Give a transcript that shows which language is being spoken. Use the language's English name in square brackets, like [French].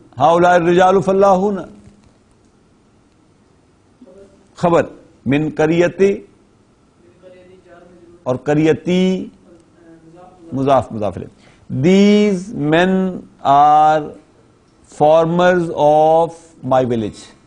[Arabic] ہؤلاء الرجال فلاحون خبر. [Urdu] من قریتی اور قریتی مضاف مضاف الیہ. [English] These men are farmers of my village.